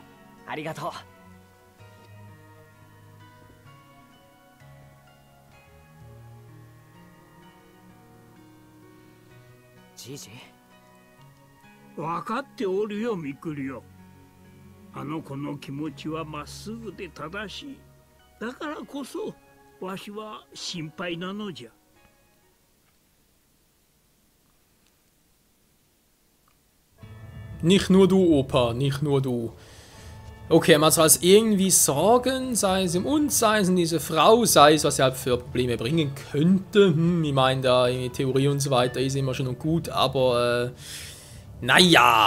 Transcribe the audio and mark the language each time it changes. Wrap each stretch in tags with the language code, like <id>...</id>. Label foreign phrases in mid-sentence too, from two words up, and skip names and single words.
<ja>ありがとう。じいじ。分かっておるよ、みくりよ。あの子の気持ちはまっすぐで正しい。だからこそわしは心配なのじゃ。</ja> <de>Nicht nur du, Opa, nicht nur du. Okay, man soll es irgendwie sorgen, sei es im uns, sei es in diese Frau, sei es, was sie halt für Probleme bringen könnte. Ich meine, da in Theorie und so weiter ist immer schon gut, aber naja.</de>